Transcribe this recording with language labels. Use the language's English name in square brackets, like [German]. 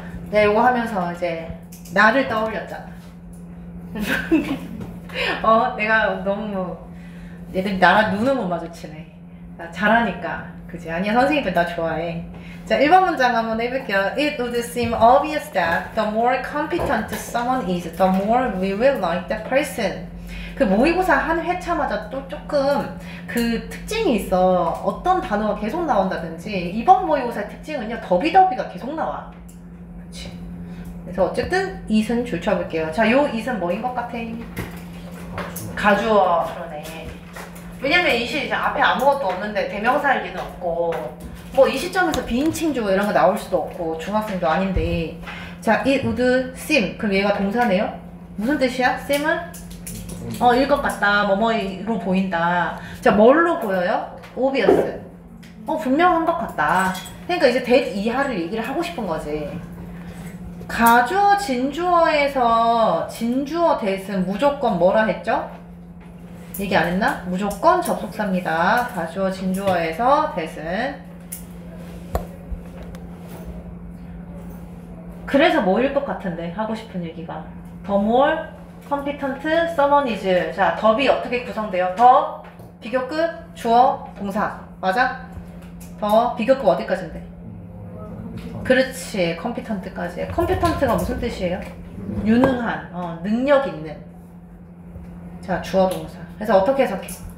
[Korean] 내가 이거 하면서 이제 나를 떠올렸잖아. 내가 너무 얘들 나랑 눈을 못 마주치네. 나 잘하니까. 그지? 아니야, 선생님들 나 좋아해. 자, 1번 문장 한번 해볼게요. [English] It would seem obvious that the more competent someone is, the more we will like that person. [Korean] 그 모의고사 한 회차마다 또 조금 그 특징이 있어. 어떤 단어가 계속 나온다든지. 이번 모의고사의 특징은요, 더비더비가 계속 나와. 그치? 그래서 어쨌든 it은 줄쳐볼게요. 자, 요 it은 뭐인 것 같아? 가주어. 그러네. 왜냐면 이 시 앞에 아무것도 없는데 대명사일 리는 없고, 뭐 이 시점에서 비인칭 주어 이런 거 나올 수도 없고, 중학생도 아닌데. 자, it would seem. 그럼 얘가 동사네요? 무슨 뜻이야? seem은? 일 것 같다. 뭐뭐로 보인다. 자, 뭘로 보여요? obvious. 분명한 것 같다. 그러니까 이제 that 이하를 얘기를 하고 싶은 거지. 가주어, 진주어에서 진주어 that은 무조건 뭐라 했죠? 얘기 안 했나? 무조건 접속사입니다. 가주어, 진주어에서 that은. 그래서 뭐일 것 같은데, 하고 싶은 얘기가. [English] The more competent someone is. [Korean] 자, 더비 어떻게 구성돼요? 더, 비교급, 주어, 동사. 맞아? 더, 비교급 어디까지인데? 그렇지, competent까지. competent가 무슨 뜻이에요? 유능한, 능력 있는. 자, 주어, 동사. 그래서 어떻게 해석해?